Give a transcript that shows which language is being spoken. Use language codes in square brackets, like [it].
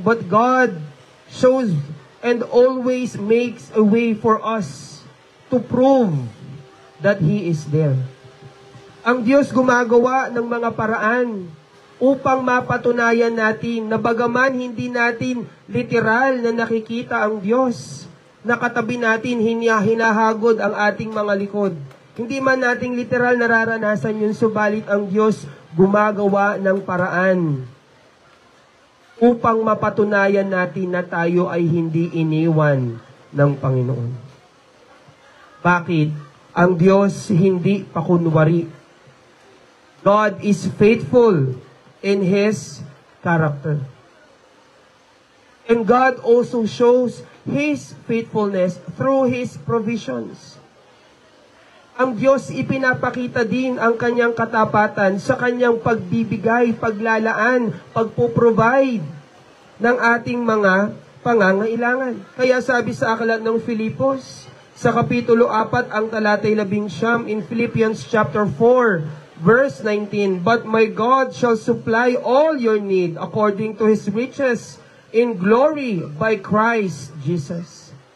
[en] But God shows and always makes a way for us to prove that He is there. [tl] Ang Diyos gumagawa ng mga paraan upang mapatunayan natin na bagaman hindi natin literal na nakikita ang Diyos, nakatabi natin hinahagod ang ating mga likod. Hindi man nating literal nararanasan yun, subalit ang Diyos gumagawa ng paraan upang mapatunayan natin na tayo ay hindi iniwan ng Panginoon. Bakit? Ang Diyos hindi pakunwari. [en] God is faithful in His character. And God also shows His faithfulness through His provisions. [tl] Ang Diyos ipinapakita din ang kanyang katapatan sa kanyang pagbibigay, paglalaan, pagpo-provide ng ating mga pangangailangan. Kaya sabi sa aklat ng Filipos, sa Kapitulo 4, ang talatay 19, [en] in Philippians chapter 4, verse 19, "But my God shall supply all your need according to His riches in glory by Christ Jesus."